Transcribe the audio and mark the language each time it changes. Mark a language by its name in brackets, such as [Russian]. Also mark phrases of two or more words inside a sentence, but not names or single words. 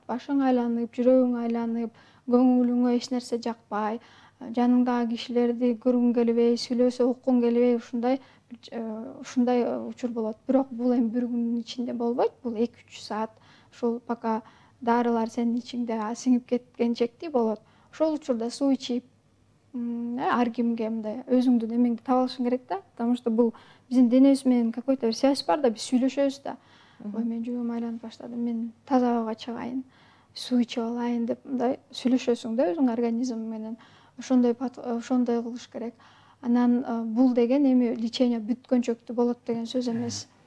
[Kyrgyz] Башың айланып, жүрөгүң айланып, көңүлүңө эч нерсе жакпай, жаныңдагы кишилерди көргүң келбей, сүйлөсө уккуң келбей, ушундай учур болот. Бирок бул эми бир күндүн ичинде болбойт. Бул 2-3 саат ошол пока дарылар сенин ичиңде сиңип кеткенчекти болот. Ошол учурда суу ичип, ар кимге мындай өзүңдүн эмеңди таба алышың керек да. [Russian] Потому что [Kyrgyz] бул биздин денебиз менен какой-то бир связь бар да, биз сүйлөшөбүз да. Ой, мен жүрөгүм айланып баштады, мен таза абага чыгайын, суу ичип алайын деп мындай сүйлөшөсүң да өзүң организмиң менен. Ошондой кылыш керек. Анан бул деген эми лечение бүткөнчөктү болот деген сөз эмес.